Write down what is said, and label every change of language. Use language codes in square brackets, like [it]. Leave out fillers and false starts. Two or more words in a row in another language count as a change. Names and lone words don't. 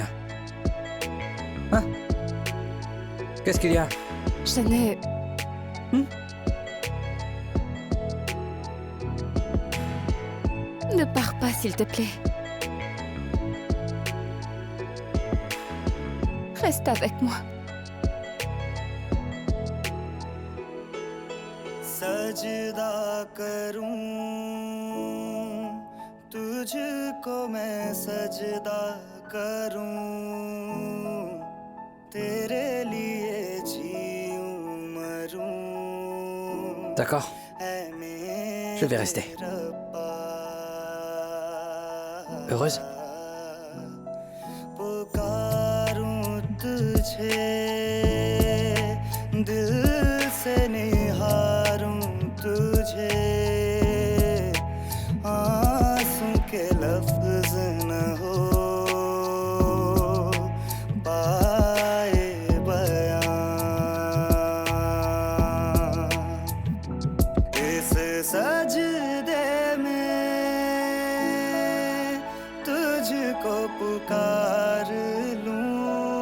[fr] Hein? Qu'est-ce qu'il y a? Je n'ai... Ne pars pas, s'il te plaît. Reste avec moi. [hi] सजदा करूं तुझको मैं सजदा करूं तेरे लिए जीऊं मरूं [fr] D'accord. Je vais rester. Heureuse? [hi] पुकारूं तुझे दिल से निहारूं तुझे आंसू के लफ्ज न हो पाए बयां इस सजदे में तुझको पुकार लूं